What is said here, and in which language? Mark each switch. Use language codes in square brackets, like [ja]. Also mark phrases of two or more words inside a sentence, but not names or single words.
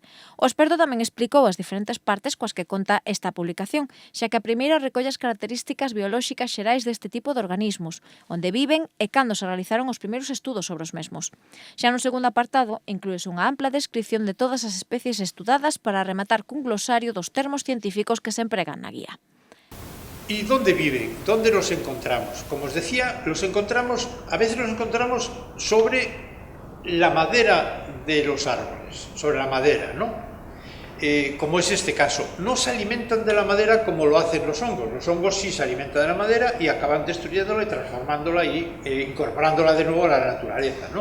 [gl] O experto tamén explicou as diferentes partes coas que conta esta publicación, xa que a primeira recolle as características biolóxicas xerais deste tipo de organismos, onde viven e cando se realizaron os primeiros estudos sobre os mesmos. Xa no segundo apartado, inclúese unha ampla descripción de todas as especies estudadas para rematar cun glosario dos termos científicos que se empregan na guía. [es] ¿Y dónde viven? ¿Dónde los encontramos? Como os decía, a veces los encontramos sobre la madera de los árboles, sobre la madera, ¿no? Como es este caso. No se alimentan de la madera como lo hacen los hongos. Los hongos sí se alimentan de la madera y acaban destruyéndola y transformándola y incorporándola de nuevo a la naturaleza, ¿no?